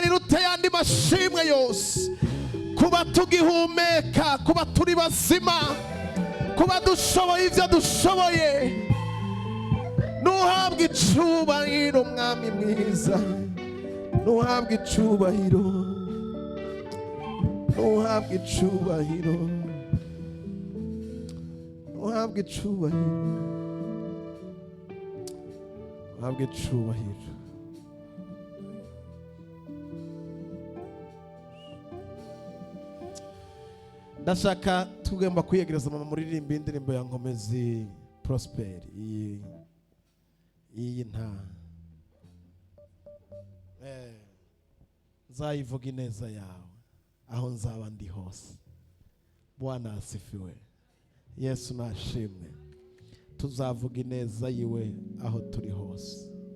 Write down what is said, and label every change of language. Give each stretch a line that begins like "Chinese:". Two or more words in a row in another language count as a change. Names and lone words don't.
Rundi: riruteye andi mashimwe yose kuba tugihumeka kuba turi bazima kuba dushoboye ivyo dushoboye nuhabwa icubahiro mwami mwiza nuhabwa icubahiro nuhabwa icubahiro nuhabwa icubahiro habwe icubahiro. Ndashaka tugomba kwiyegereza mama muririmba indirimbo ya Nkomezi Prosper iyi nta nzayivuga ineza yawe aho nzaba ndi hose.
Swahili: Bwana asifiwe, Yesu nashimwe.
Rundi: Tuzavuga ineza yiwe aho turi hose.